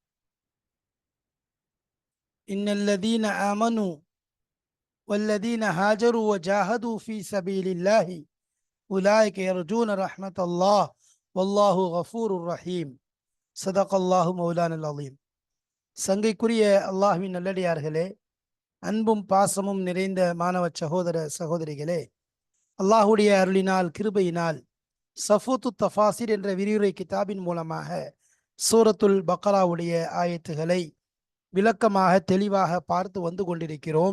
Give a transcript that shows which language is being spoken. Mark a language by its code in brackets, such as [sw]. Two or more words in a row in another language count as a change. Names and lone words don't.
[ar] إن الذين آمنوا والذين هاجروا وجاهدوا في سبيل الله أولئك يرجون رحمة الله والله غفور رحيم. صدق الله مولانا العظيم. [ta] சங்கைக்குரிய அல்லாஹ்வின் நல்லடியார்களே, அன்பும் பாசமும் நிறைந்த மாணவ சகோதர சகோதரிகளே, அல்லாஹுடைய அருளினால் கிருபையினால் சஃபூத்து தஃபாசிர் என்ற விரிவுரை கிதாபின் மூலமாக சூரத்துல் பக்ராவுடைய ஆயத்துகளை விளக்கமாக தெளிவாக பார்த்து வந்து கொண்டிருக்கிறோம்.